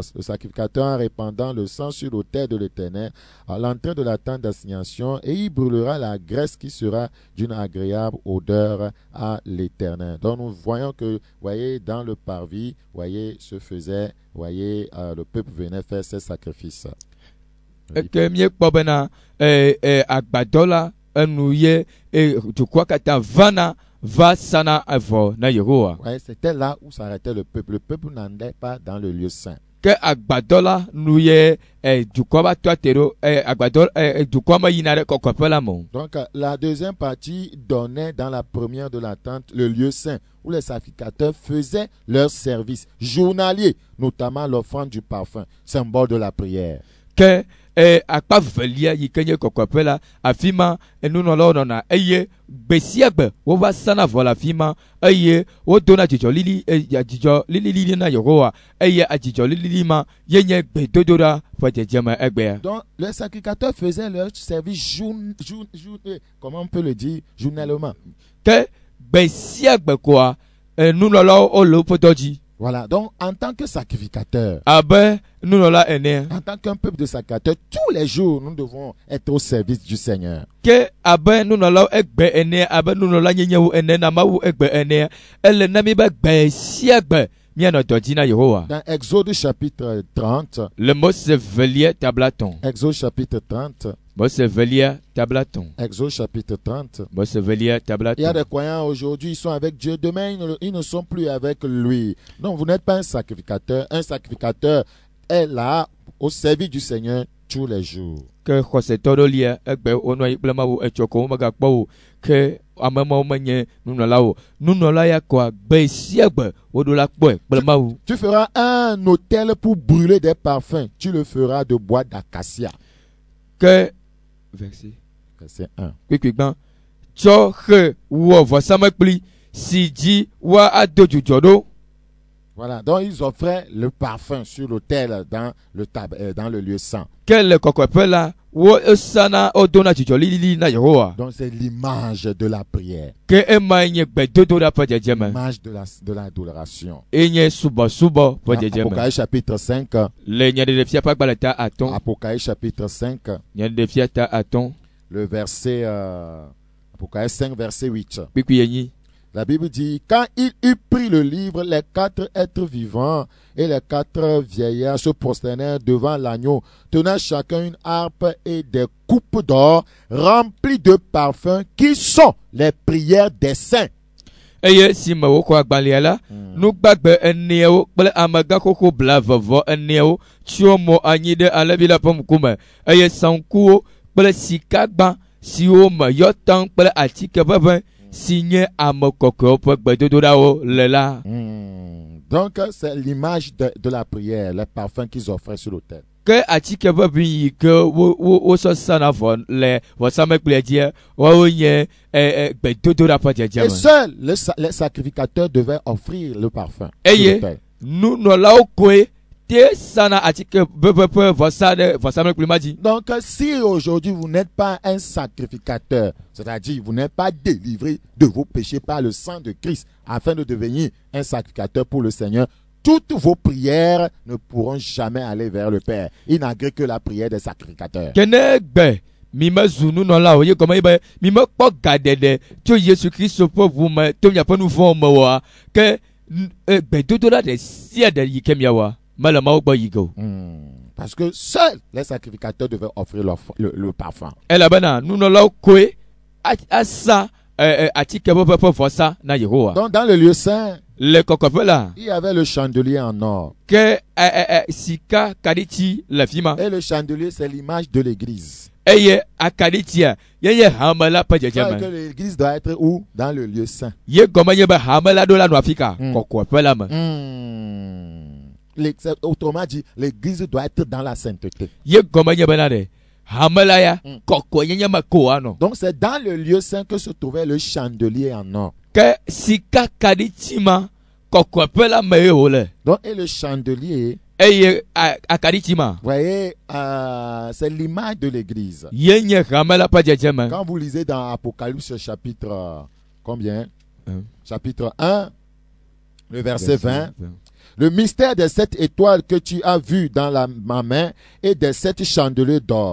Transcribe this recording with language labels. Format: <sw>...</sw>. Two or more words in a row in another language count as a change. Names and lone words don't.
<fr>Le sacrificateur, en répandant le sang sur l'autel de l'Éternel à l'entrée de la tente d'assignation, et il brûlera la graisse qui sera d'une agréable odeur à l'Éternel. Donc nous voyons que, voyez, dans le parvis, voyez, se faisait, voyez, le peuple venait faire ses sacrifices.</fr> <ee>Ke miekpɔ bena agbadɔ la enu ye dukɔa katã va sana evɔ na Yehowa.</ee> <fr>Ouais, c'était là où s'arrêtait le peuple. Le peuple n'allait pas dans le lieu saint.</fr> <ee>Ke agbadɔ la nu ye dukɔa va tɔa te ɖo agbadɔ dukɔa me yina ɖe kɔkɔƒe la me o.</ee> <fr>Donc la deuxième partie donnait dans la première de la tente le lieu saint où les sacrificateurs faisaient leur service journalier, notamment l'offrande du parfum, symbole de la prière.</fr> <ee>Ke akpa velia yi ke nye kɔkɔƒe la afi ma nunɔlawo nɔna eye gbe sia gbe wova sana vɔ le afi ma eye wodona dzidzɔ lilili na Yehowa eye adzidzɔ lilili ma ye nye gbedodoɖa ƒe dzedzeme egbea.</ee> <fr>Donc les sacrificateurs faisaient leur service comment on peut le dire, journellement.</fr> <ee>Ke gbe sia gbe koa nunɔlawo wole woƒe dɔ dzi.</ee> <fr>Voilà, donc en tant que sacrificateur,</fr> <ee>abe nunɔla ene,</ee> <fr>en tant qu'un peuple de sacrificateurs, tous les jours nous devons être au service du Seigneur.</fr> <ee>Ke abe nunɔlawo egbe ene, abe nunɔla nyenyewo ene na Mawu egbe ene, ele na mi be gbe sia gbe mianɔ dɔ dzi na Yehowa.</ee> <fr>Dans Exode chapitre 30,</fr> <ee>le Mose velia tablaton.</ee> <fr>Exode chapitre 30,</fr> <ee>Mose velia tablaton.</ee> <fr>Exode chapitre 30.</fr> <ee>Mose velia tablaton.</ee> <fr>Il y a des croyants aujourd'hui, ils sont avec Dieu. Demain, ils ne sont plus avec lui. Donc, vous n'êtes pas un sacrificateur. Un sacrificateur est là au service du Seigneur tous les jours.</fr> <ee>Que xɔsetɔ ɖo lia egbe wonɔ anyi kple Mawu etsɔ ko womegakpɔ o ke amemawo menye nunɔla o. Nunɔla ya koa gbe sia gbe woɖo la kpɔe kple Mawu.</ee> <fr>Tu feras un autel pour brûler des parfums. Tu le feras de bois d'acacia. Que verset 1.</fr> <ee>Kpikpigba tsɔ xe wɔ vɔsamekpli si dzi wa ado dzudzɔ ɖo.</ee> <fr>Voilà, donc ils offraient le parfum sur l'autel dans le lieu saint.</fr> <ee>Que le kɔkɔƒe la wo esana wodona dzudzɔ lilili na Yehowa.</ee> <fr>Donc c'est l'image de la prière.</fr> <ee>Que ema nye gbedodoɖa ƒe dzedzeme.</ee> <fr>L'image de l'adoration.</fr> <ee>Enye subɔsubɔ ƒe dzedzeme.</ee> <fr>Apocalypse chapitre 5.</fr> <ee>Le nyaɖeɖefia ƒe agbalẽ ta atɔ̃.</ee> <fr>Apocalypse chapitre 5.</fr> <ee>Nyaɖeɖefia ta atɔ̃.</ee> <fr>Le verset Apocalypse 5 verset 8.</fr> <ee>Kpikpi enyi.</ee> <fr>La Bible dit, quand il eut pris le livre, les 4 êtres vivants et les 4 vieillards se prosternèrent devant l'agneau, tenant chacun une harpe et des coupes d'or remplies de parfums qui sont les prières des saints.</fr> <ee>Eye si me wokɔ agbalẽa la, nugbagbe eneawo kple amegãxoxo blavevɔ eneawo tsyɔ mo anyi ɖe alẽvi la ƒe ŋkume eye saŋkuwo kple sikagba siwo me yɔtɔn kple atike ʋeʋẽ si nye ame kɔkɔewo ƒe gbedodoɖawo le la.</ee> <fr>Donc, c'est l'image de la prière, les parfums qu'ils offraient sur l'autel.</fr> <ee>Ke atike ʋeʋĩ yi ke wosɔ sana vɔ le vɔsamlekpuia dzia, woawo nye gbedodoɖa ƒe</ee> <fr>Et</fr> <ee>dzedzeme.</ee> <fr>seul les sacrificateurs devaient offrir le parfum sur</fr> <ee>Eye</ee> <fr>l'autel.</fr> <ee>nunɔlawo koe te sana atike ʋeʋẽ ƒe vɔsa ɖe vɔsamlekpui ma dzi.</ee> <fr>Donc, si aujourd'hui vous n'êtes pas un sacrificateur, c'est-à-dire vous n'êtes pas délivré de vos péchés par le sang de Christ afin de devenir un sacrificateur pour le Seigneur, toutes vos prières ne pourront jamais aller vers le Père. Il n'agrée que la prière des sacrificateurs.</fr> <ee>Kene gbe mi me zu nunɔlawo ye gɔme ye be mi me kpɔ gaɖeɖe tso Yesu Kristo ƒe ʋu me to miaƒe nu vɔ̃wo me oa, ke gbedodoɖa ɖe sia ɖe yi ke miawɔa mele Mawu gbɔ yi ge o.</ee> <fr>Parce que seuls les sacrificateurs devaient offrir le parfum.</fr> <ee>Elabena nunɔlawo koe asa atike ʋeʋẽ ƒe vɔsa na Yehowa.</ee> <fr>Donc, dans le lieu saint,</fr> <ee>Le kɔkɔƒe la</ee> <fr>il y avait le chandelier en or.</fr> <ee>ke sika kaɖiti le fi ma</ee> <fr>Et le chandelier, c'est l'image de l'église.</fr> <ee>eye akaɖitia yenye hame la ƒe Que dzedzeme.</ee> <fr>l'église doit être où? Dans le lieu saint.</fr> <ee>Ye gɔme nye be hame la ɖo la nɔ afi ka kɔkɔeƒe la me.</ee> <fr>Autrement dit, l'église doit être dans la sainteté.</fr> <ee>Ye gɔme nye bena ɖe hame la ya kɔkɔe nyenye me ko anɔ.</ee> <fr>Donc c'est dans le lieu saint que se trouvait le chandelier en or.</fr> <ee>Ke sika kaɖiti ma kɔkɔeƒe la me ye wòle.</ee> <fr>Donc, et le chandelier,</fr> <ee>Eye akaɖiti ma</ee> <fr>vous voyez, c'est l'image de l'église.</fr> <ee>ye nye hame la ƒe dzedzeme.</ee> <fr>Quand vous lisez dans Apocalypse chapitre combien? Chapitre 1, le verset 20. Le mystère des 7 étoiles que tu as vues dans ma main et des 7 chandeliers d'or.</fr>